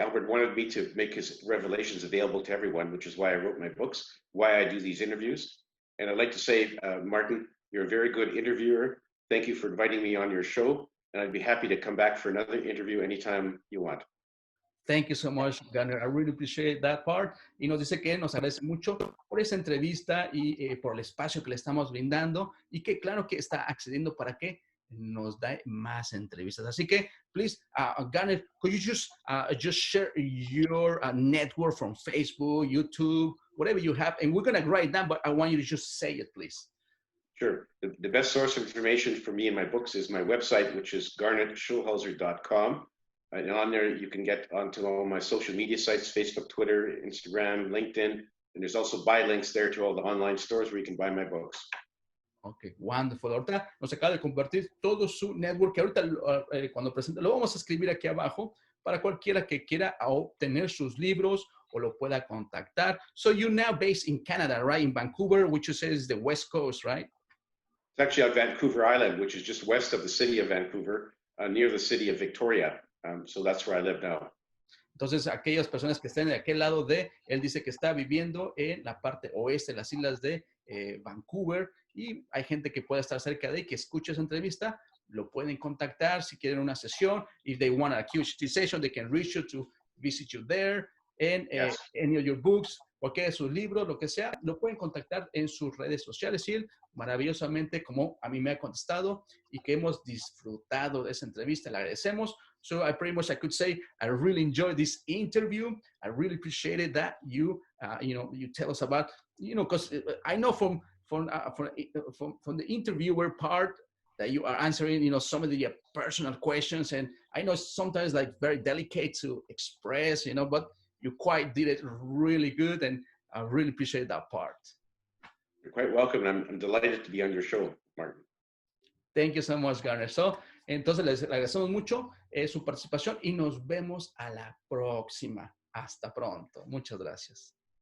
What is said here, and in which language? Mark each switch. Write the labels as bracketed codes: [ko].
[en] Albert wanted me to make his revelations available to everyone, which is why I wrote my books, why I do these interviews. And I'd like to say, Martin, you're a very good interviewer. Thank you for inviting me on your show. And I'd be happy to come back for another interview anytime you want. Thank you so much, Garnet. I really appreciate that part. [es] Y nos dice que nos agradece mucho por esa entrevista y por el espacio que le estamos brindando y que claro que está accediendo para que nos da más entrevistas. Así que, [en] please, Garnet, could you just share your network from Facebook, YouTube, whatever you have, and we're going to write it down, but I want you to just say it, please. Sure. The best source of information for me and my books is my website, which is garnetschulhauser.com. And on there, you can get onto all my social media sites, Facebook, Twitter, Instagram, LinkedIn. And there's also buy links there to all the online stores where you can buy my books. Ok, wonderful. [es] Ahorita nos acaba de compartir todo su network, que ahorita cuando presente, lo vamos a escribir aquí abajo para cualquiera que quiera obtener sus libros o lo pueda contactar. [en] So you're now based in Canada, right? In Vancouver, which you say is the West Coast, right? It's actually on Vancouver Island, which is just west of the city of Vancouver, near the city of Victoria. So that's where I live now. [es] Entonces, aquellas personas que estén de aquel lado él dice que está viviendo en la parte oeste de las islas de Vancouver, y hay gente que puede estar cerca de él, que escucha esa entrevista, lo pueden contactar si quieren una sesión. [en] If they want a QHT session, they can reach you to visit you there, and Yes. any of your books, [es] cualquiera de sus libros, lo que sea, lo pueden contactar en sus redes sociales, y él maravillosamente, como a mí me ha contestado y que hemos disfrutado de esa entrevista, le agradecemos. [en] So I could say, I really enjoyed this interview. I really appreciated that you tell us about, because I know from the interviewer part that you are answering, some of the personal questions, and I know sometimes like very delicate to express, but you quite did it really good, and I really appreciate that part. You're quite welcome. I'm delighted to be on your show, Martin. Thank you so much, Garnet. [es] Entonces, les agradecemos mucho su participación y nos vemos a la próxima. Hasta pronto. Muchas gracias.